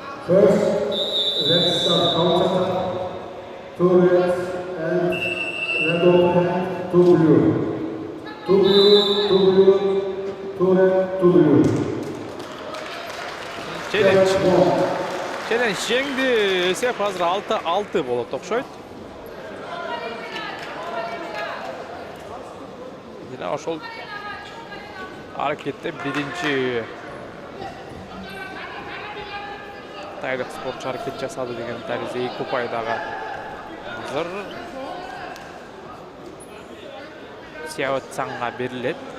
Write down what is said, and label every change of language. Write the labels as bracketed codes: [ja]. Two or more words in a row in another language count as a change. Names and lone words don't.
[en] First, red start counter, 2 reds and red open, 2 blue. 2 blue, 2 blue, 2 red, 2 blue. [ky] Challenge жеңди. Esep азыр 6-6 болот окшойт. Жана ошол аракетте биринчи тайлык спортчу аракет жасады деген тәрізде эки упай дагы азыр Сяо Цанга берилет.